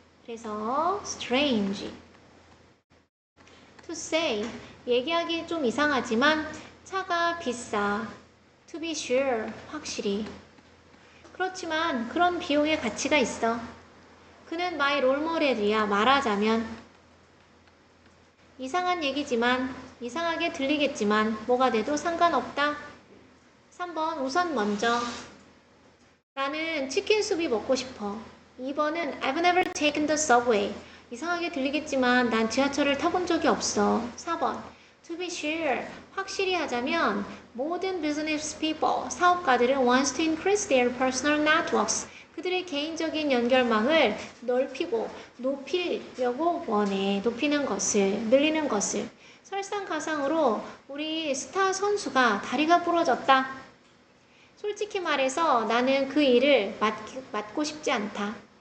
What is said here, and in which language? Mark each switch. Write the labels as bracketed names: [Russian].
[Korean] 그래서 strange to say 얘기하기 좀 이상하지만 차가 비싸. to be sure 확실히. 그렇지만 그런 비용의 가치가 있어. 그는 [English] my role model [Korean] 이야. 말하자면 이상한 얘기지만, 이상하게 들리겠지만, 뭐가 돼도 상관없다. 3번, 우선 먼저. 나는 치킨 수프 먹고 싶어. [English] 2번은 I've never taken the subway. [Korean] 이상하게 들리겠지만 난 지하철을 타본 적이 없어. [English] 4번. To be sure. [Korean] 확실히 하자면 [English] 모든 business people, 사업가들은 wants to increase their personal networks. [Korean] 그들의 개인적인 연결망을 넓히고 높이려고 원해. 높이는 것을, 늘리는 것을. 설상가상으로 우리 스타 선수가 다리가 부러졌다. 솔직히 말해서 나는 그 일을 맡고 싶지 않다.